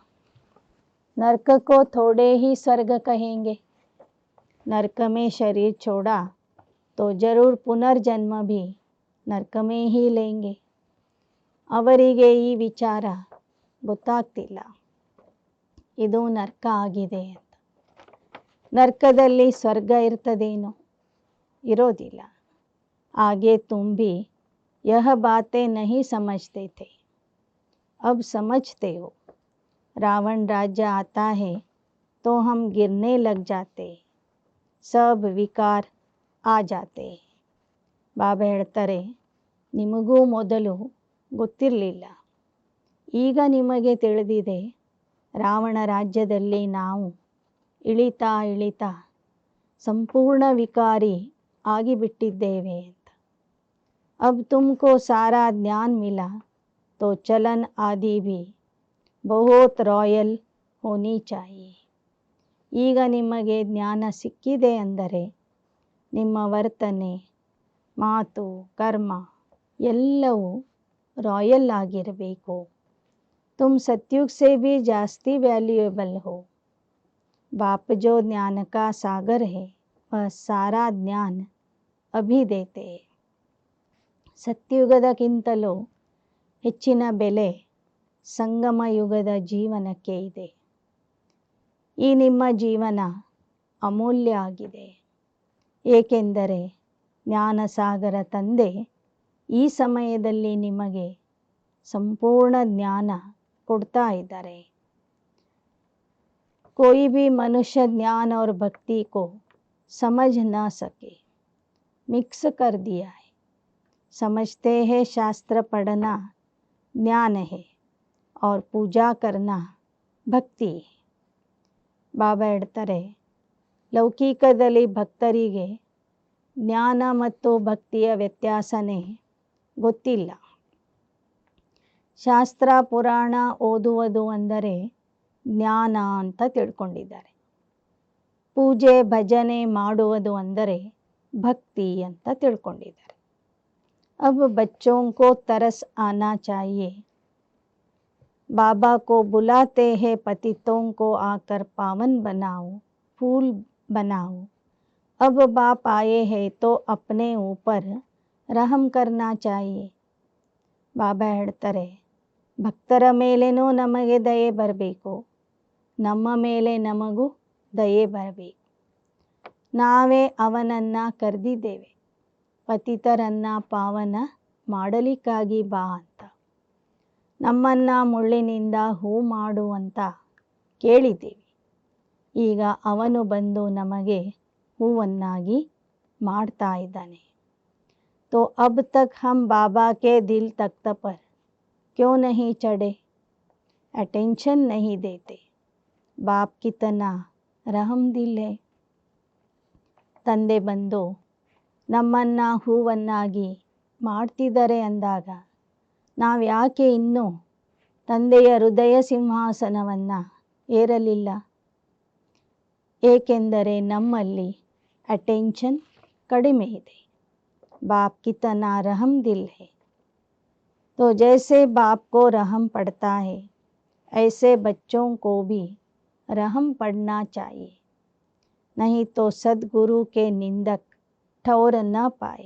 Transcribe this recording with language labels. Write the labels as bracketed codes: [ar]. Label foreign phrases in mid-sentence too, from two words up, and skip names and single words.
[hi] नर्क को थोड़े ही स्वर्ग कहेंगे, नर्क में शरीर छोड़ा तो जरूर पुनर्जन्म भी नर्क में ही लेंगे. [kn] ಅವರಿಗೆ ಈ ವಿಚಾರ ಗೊತ್ತಾಗ್ತಿಲ್ಲ, ಇದು ನರ್ಕ ಆಗಿದೆ ಅಂತ. ನರ್ಕದಲ್ಲಿ ಸ್ವರ್ಗ ಇರ್ತದೇನೋ, ಇರೋದಿಲ್ಲ. [hi] आगे तुम भी यह बातें नहीं समझते थे, अब समझते हो. रावण राज्य आता है तो हम गिरने लग जाते, सब विकार आ जाते. [kn] ಬಾಬಾ ಹೇಳ್ತಾರೆ, ನಿಮಗೂ ಮೊದಲು ಗೊತ್ತಿರಲಿಲ್ಲ, ಈಗ ನಿಮಗೆ ತಿಳಿದಿದೆ. ರಾವಣ ರಾಜ್ಯದಲ್ಲಿ ನಾವು ಇಳಿತಾ ಇಳಿತಾ ಸಂಪೂರ್ಣ ವಿಕಾರಿ ಆಗಿಬಿಟ್ಟಿದ್ದೇವೆ ಅಂತ. [hi] अब तुमको सारा ज्ञान मिला तो चलन आदि भी बहुत रॉयल होनी चाहिए. [kn] ಈಗ ನಿಮಗೆ ಜ್ಞಾನ ಸಿಕ್ಕಿದೆ ಅಂದರೆ ನಿಮ್ಮ ವರ್ತನೆ, ಮಾತು, ಕರ್ಮ ಎಲ್ಲವೂ ರಾಯಲ್ ಆಗಿರಬೇಕು. [hi] तुम सत्युग से भी जास्ती वैल्यूएबल हो. बाप जो ज्ञान का सागर है वह सारा ज्ञान अभी देते. [kn] ಸತ್ಯುಗದಕ್ಕಿಂತಲೂ ಹೆಚ್ಚಿನ ಬೆಲೆ ಸಂಗಮ ಯುಗದ ಜೀವನಕ್ಕೆ ಇದೆ. ಈ ನಿಮ್ಮ ಜೀವನ ಅಮೂಲ್ಯ ಆಗಿದೆ, ಏಕೆಂದರೆ ಜ್ಞಾನಸಾಗರ ತಂದೆ ಈ ಸಮಯದಲ್ಲಿ ನಿಮಗೆ ಸಂಪೂರ್ಣ ಜ್ಞಾನ ಕೊಡ್ತಾ ಇದ್ದಾರೆ. [hi] कोई भी मनुष्य ज्ञान और भक्ति को समझ न सके, मिक्स कर दिया है. समझते हैं शास्त्र पढ़ना ज्ञान है और पूजा करना ಭಕ್ತಿ. [kn] ಬಾಬಾ ಹೇಳ್ತಾರೆ, ಲೌಕಿಕದಲ್ಲಿ ಭಕ್ತರಿಗೆ ಜ್ಞಾನ ಮತ್ತು ಭಕ್ತಿಯ ವ್ಯತ್ಯಾಸನೇ ಗೊತ್ತಿಲ್ಲ. ಶಾಸ್ತ್ರ ಪುರಾಣ ಓದುವುದು ಅಂದರೆ ಜ್ಞಾನ ಅಂತ ತಿಳ್ಕೊಂಡಿದ್ದಾರೆ. ಪೂಜೆ ಭಜನೆ ಮಾಡುವುದು ಅಂದರೆ ಭಕ್ತಿ ಅಂತ ತಿಳ್ಕೊಂಡಿದ್ದಾರೆ. [hi] अब बच्चों को तरस आना चाहिए. बाबा को बुलाते हैं, पतितों को आकर पावन बनाओ, फूल बनाओ. अब बाप आए हैं तो अपने ऊपर रहम करना चाहिए. [kn] ಬಾಬಾ ಹೇಳ್ತಾರೆ, ಭಕ್ತರ ಮೇಲೇನೂ ನಮಗೆ ದಯೆ ಬರಬೇಕು, ನಮ್ಮ ಮೇಲೆ ನಮಗೂ ದಯೆ ಬರಬೇಕು. ನಾವೇ ಅವನನ್ನು ಕರೆದಿದ್ದೇವೆ, ಪತಿತರನ್ನು ಪಾವನ ಮಾಡಲಿಕ್ಕಾಗಿ ಬಾ ಅಂತ. ನಮ್ಮನ್ನು ಮುಳ್ಳಿನಿಂದ ಹೂ ಮಾಡುವಂತ ಕೇಳಿದ್ದೀವಿ. ಈಗ ಅವನು ಬಂದು ನಮಗೆ ಹೂವನ್ನಾಗಿ ಮಾಡ್ತಾ ಇದ್ದಾನೆ. [hi] तो अब तक हम बाबा के दिल तख्त पर क्यों नहीं चढ़े, अटेंशन नहीं देते. बाप कितना रहम दिल है. [kn] ತಂದೆ ಬಂದು ನಮ್ಮನ್ನು ಹೂವನ್ನಾಗಿ ಮಾಡ್ತಿದ್ದಾರೆ ಅಂದಾಗ ನಾವು ಯಾಕೆ ಇನ್ನೂ ತಂದೆಯ ಹೃದಯ ಸಿಂಹಾಸನವನ್ನು ಏರಲಿಲ್ಲ? ಏಕೆಂದರೆ ನಮ್ಮಲ್ಲಿ ಅಟೆನ್ಷನ್ ಕಡಿಮೆ ಇದೆ. [hi] बाप कितना रहम दिल है, तो जैसे बाप को रहम पड़ता है ऐसे बच्चों को भी रहम पड़ना चाहिए, नहीं तो सद्गुरु के निंदक ठौर न पाए.